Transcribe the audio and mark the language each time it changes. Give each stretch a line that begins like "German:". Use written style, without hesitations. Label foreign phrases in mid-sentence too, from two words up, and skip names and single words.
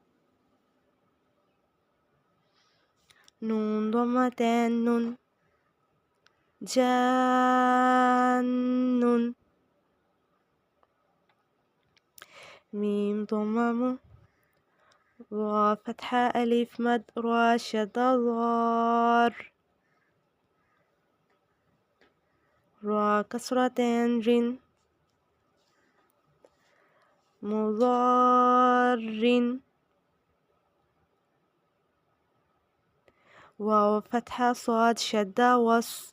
Arabic: نون ضمتين نن جانن. ميم ضمة مُ. راء فتحة ألف مد راء شدة ضار. راء كسرتين رن مضارن. واو فتحة صاد شدة وص.